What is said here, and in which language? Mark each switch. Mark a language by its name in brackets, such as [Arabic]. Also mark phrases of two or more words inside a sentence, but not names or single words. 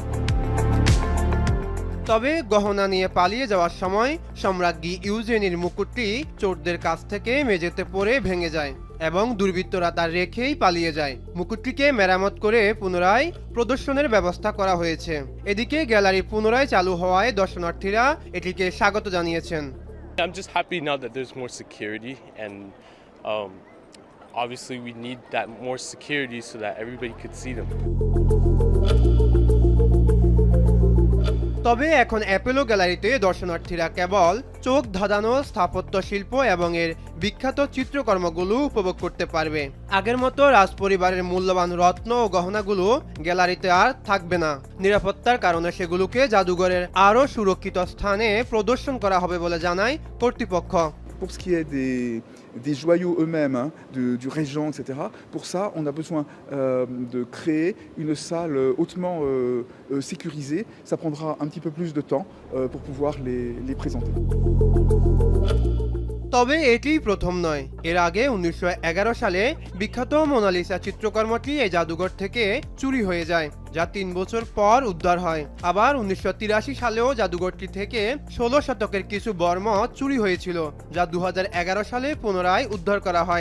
[Bangla] তবে গহনা নিয়ে পালিয়ে যাওয়ার সময় সম্রাজ্ঞী ইউজেনির মুকুটটি চোরদের কাছ থেকে মেঝেতে পড়ে ভেঙে যায় এবং দুর্বৃত্তরা তা রেখেই পালিয়ে যায়। মুকুটটিকে মেরামত করে পুনরায় প্রদর্শনের ব্যবস্থা করা হয়েছে। এদিকে গ্যালারি পুনরায় চালু হওয়ায় দর্শনার্থীরা এটিকে স্বাগত জানিয়েছেন। [English] I'm just happy now that there's more security and obviously we need that more security so that everybody could see them. [Bangla] তবে এখন অ্যাপেলো গ্যালারিতে দর্শনার্থীরা কেবল চোখ ধাঁধানো স্থাপত্য শিল্প এবং এর বিখ্যাত চিত্রকর্মগুলো উপভোগ করতে পারবে। আগের মতো রাজপরিবারের মূল্যবান রত্ন ও গহনাগুলো গ্যালারিতে আর থাকবে না। নিরাপত্তার কারণে সেগুলোকে জাদুঘরের আরও সুরক্ষিত স্থানে প্রদর্শন করা হবে বলে জানায় কর্তৃপক্ষ। [French] Pour ce qui est des joyaux eux-mêmes, hein, du régent, etc., pour ça, on a besoin de créer une salle hautement sécurisée. Ça prendra un petit peu plus de temps pour pouvoir les présenter. [Bangla] তবে এটি প্রথম নয়। এর আগে ১৯১১ সালে বিখ্যাত মোনালিসা চিত্রকর্মটি এই জাদুঘর থেকে চুরি হয়ে যায়, যা ৩ বছর পর উদ্ধার হয়। আবার ১৯৮৩ সালেও জাদুঘরটি থেকে ১৬ শতকের কিছু বর্ম চুরি হয়েছিল, যা ২০১১ সালে পুনরায় উদ্ধার করা হয়।